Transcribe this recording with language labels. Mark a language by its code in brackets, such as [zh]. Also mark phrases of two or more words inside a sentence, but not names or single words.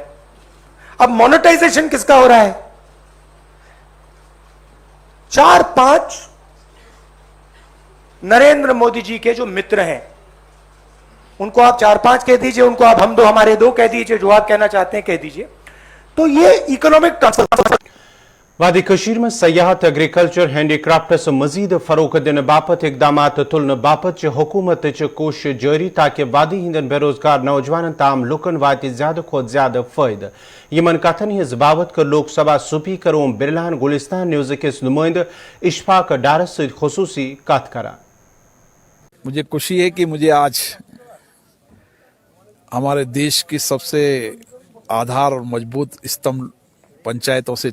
[hi] अब मोनेटाइजेशन किसका हो रहा है? 4-5 नरेंद्र मोदी जी के जो मित्र हैं, उनको आप 4-5 कह दीजिए, उनको आप हम दो हमारे दो कह दीजिए, जो आप कहना चाहते हैं कह दीजिए। तो ये [en] economic transfer [ks] वादी कशीर में सयाहत [en] agriculture handicrafts [ks] मजीद फरोख दिन बापत इकदाम तुलन बापत हुकूमत कोशिश जारी ताकि वादी हिंदन बेरोजगार नौजवान ताम लुकन वात ज्यादा खुद ज्यादा फायदा। यमन कथन हिज बाबत कर लोकसभा स्पीकर ओम बिरलान गुलिस्तान न्यूज के नुमाइंद इशफाक डारस से खुसूसी कथ करा। [hi] मुझे खुशी है कि मुझे आज हमारे देश की सबसे आधार और मजबूत स्तंभ पंचायतों से